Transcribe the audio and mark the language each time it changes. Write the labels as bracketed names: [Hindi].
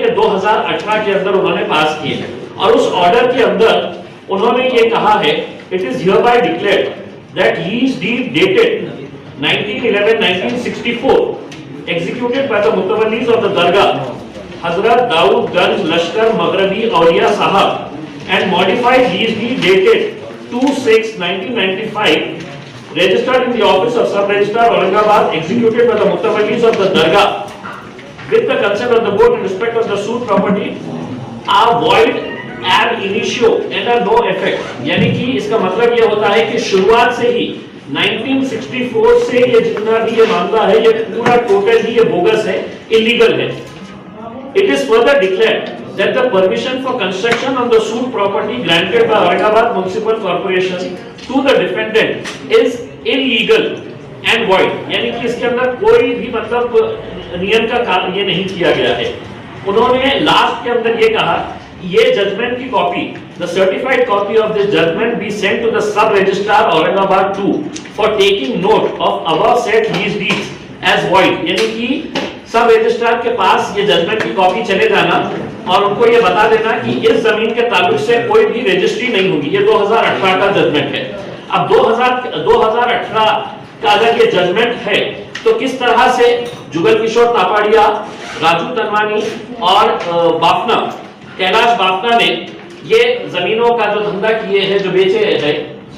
[Hindi] ये 2018 के अंदर उन्होंने पास किए हैं और उस ऑर्डर के अंदर उन्होंने ये कहा है, [English] It is hereby declared that lease deed dated 1911-1964 executed by the Mutawallis of the Dargah Hazrat Daud Ganj Lashkar Maghrabi Auliya Sahab and modified lease deed dated 26/1995 registered in the office of Sub Registrar Aurangabad, executed by the Mutawallis of the Dargah with the consent of the board in respect of the suit property are void ab initio and are no effect। [Hindi] यानी कि इसका मतलब ये होता है कि शुरुआत से ही 1964 से ये जितना भी ये मामला है ये पूरा टोटल ही ये बोगस है, इलीगल है। [English] It is further declared that the permission for construction on the suit property granted by Aurangabad Municipal Corporation to the defendant is illegal and void। [Hindi] यानी कि इसके अंदर कोई भी मतलब नियम का काम ये नहीं किया गया है। उन्होंने लास्ट के अंदर ये कहा ये जजमेंट की copy, [English] the certified copy of this judgment be sent to the sub registrar Aurangabad 2 for taking note of above said lease deeds as void। [Hindi] यानी कि सब रजिस्ट्रार के पास ये जजमेंट की कॉपी चले जाना और उनको ये बता देना कि इस जमीन के ताल्लुक से कोई भी रजिस्ट्री नहीं होगी। ये 2018 का जजमेंट है। अब 2018 का अगर ये जजमेंट है तो किस तरह से जुगल किशोर तापाड़िया, राजू तनवानी और कैलाश बाफना ने ये जमीनों का जो धंधा किए हैं, जो बेचे हैं,